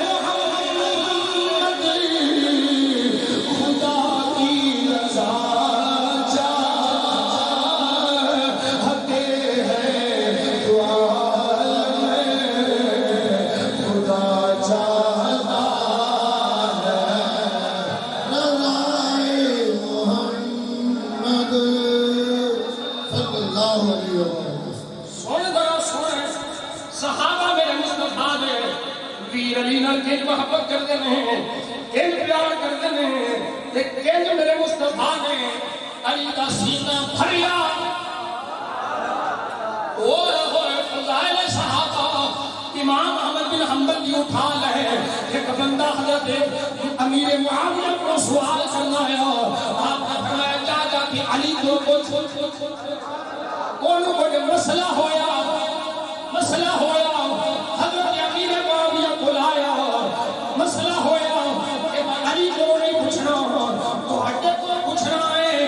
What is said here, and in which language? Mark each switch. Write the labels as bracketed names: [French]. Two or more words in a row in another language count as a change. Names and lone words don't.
[Urdu] محمد خدا کی رضا چاہتے ہیں دعا خدا چاہتا رضائے محمد [Arabic] صلی اللہ علیہ وسلم۔ [Punjabi] سن ذرا سن صحابہ میرے مصطفیٰ دے ویر علی نال کنج محبت کرتے ہیں، کنج پیار کرتے ہیں، تے کنج میرے مصطفیٰ نے علی دا سینہ بھریا۔ [Urdu] اوہ فضائل صحابہ امام احمد بن حنبل کی اٹھا لے، ایک بندہ حضرت امیر معاویہ کو سوال کرنا ہے، آپ نے فرمایا جا جا کہ علی کو کونوں کو مسئلہ ہویا حضرت امیر معاویہ کو لایا، مسئلہ ہویا کہ علی کو نہیں پوچھنا تو ہٹے کو پوچھنا ہے۔